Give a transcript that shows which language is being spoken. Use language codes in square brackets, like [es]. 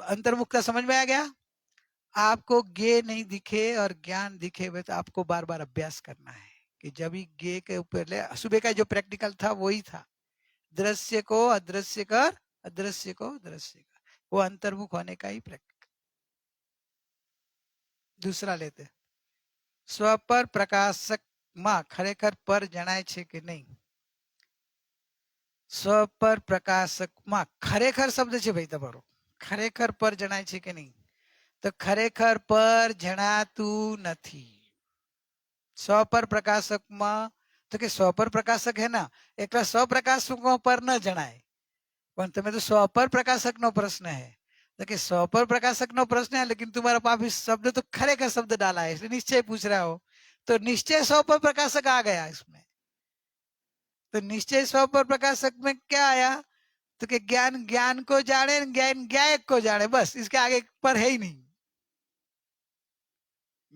[hi] अंतर्मुखता समझ में आ गया? आपको ज्ञे नहीं दिखे और ज्ञान दिखे, तो आपको बार बार अभ्यास करना है कि जब ही ज्ञे के ऊपर सुबह का जो प्रैक्टिकल था वही था, दृश्य को अदृश्य कर, अदृश्य को दृश्य कर, वो अंतर्मुख होने का ही प्रैक्टिकल। दूसरा लेते, स्व पर प्रकाशक [gu] માં ખરેખર પર જણાય છે કે નહીં? સ્વ પર પ્રકાશકમાં ખરેખર શબ્દ છે ભાઈ તમારો, ખરેખર પર જણાય છે કે નહીં? તો ખરેખર પર જણાતું નથી। સ્વ પર પ્રકાશકમાં તો કે સ્વ પર પ્રકાશક હે ના, એકલા સ્વ પ્રકાશકો પર ન જણાય। પણ તમે તો સ્વ પર પ્રકાશકનો પ્રશ્ન [hi] है, तो कि स्व पर प्रकाशक नो प्रश्न है, लेकिन तुम्हारे पास भी शब्द तो खरेखर शब्द डाला है, इसलिए निश्चय पूछ रहा हो। तो निश्चय स्व पर प्रकाशक आ गया इसमें। तो निश्चय स्व पर प्रकाशक में क्या आया? तो कि ज्ञान ज्ञान को जाने, ज्ञान ज्ञायक को जाने, बस इसके आगे पर है ही नहीं।